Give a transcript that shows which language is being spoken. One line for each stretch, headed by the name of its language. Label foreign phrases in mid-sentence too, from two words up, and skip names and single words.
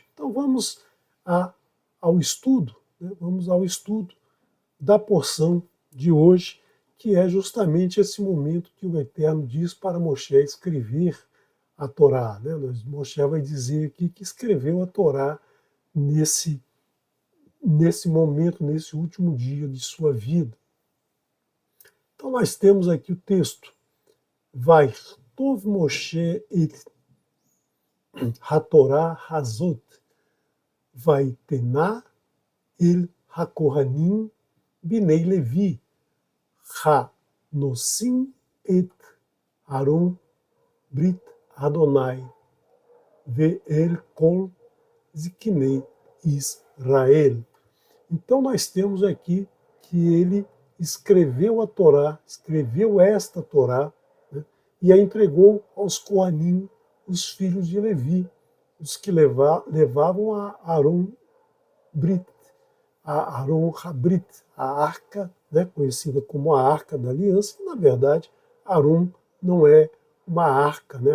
Portuguese: Então vamos ao estudo, né, vamos ao estudo da porção de hoje, que é justamente esse momento que o Eterno diz para Moshe escrever a Torá, né? Moshe vai dizer aqui que escreveu a Torá nesse momento, nesse último dia de sua vida. Então nós temos aqui o texto:
Hebrew: ויכתב משה את התורה הזאת ויתנה אל הכהנים בני לוי הנשאים את ארון ברית יהוה ואל כל זקני ישראל.
Portuguese: Então nós temos aqui que ele escreveu a Torá, escreveu esta Torá, né, e a entregou aos Coanim, os filhos de Levi, os que levavam a
Hebrew: ארון ברית,
Portuguese: a
Hebrew: ארון הברית,
Portuguese: a arca, né, conhecida como a Arca da Aliança, e na verdade Aaron não é uma arca, né?